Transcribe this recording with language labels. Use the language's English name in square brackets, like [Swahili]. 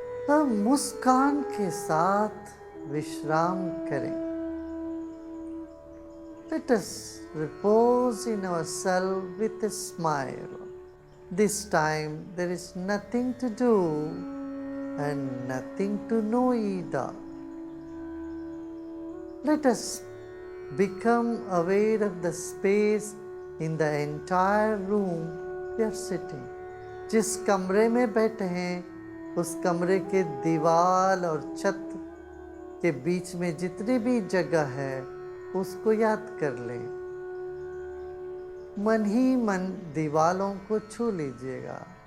[Hindi] अब मुस्कान के साथ विश्राम करें। [English] Let us repose in ourselves with a smile. This time there is nothing to do and nothing to know either. Let us become aware of the space in the entire room we are sitting. [Hindi] जिस कमरे में बैठे हैं उस कमरे के दीवार और छत के बीच में जितनी भी जगह है उसको याद कर लें। मन ही मन दीवालों को छू लीजिएगा।